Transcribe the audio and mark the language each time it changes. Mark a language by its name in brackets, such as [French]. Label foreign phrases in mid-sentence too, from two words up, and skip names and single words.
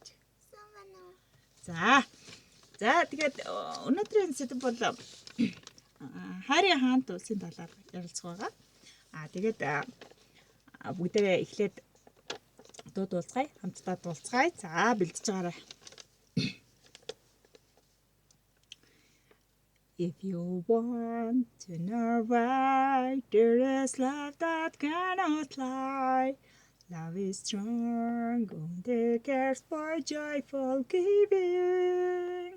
[Mongolian] Сайн байна уу? За тэгээд өнөөдрийн сэдэв бол Хайрын хаант улсын талаар ярилцах байгаа. Тэгээд бүгдээ эхлээд дууд уулзгая. Хамтдаа дуулцгаая. За бэлдэж байгаарай. [English] If you want to know why there is love that cannot lie, love is strong and it cares for joyful giving.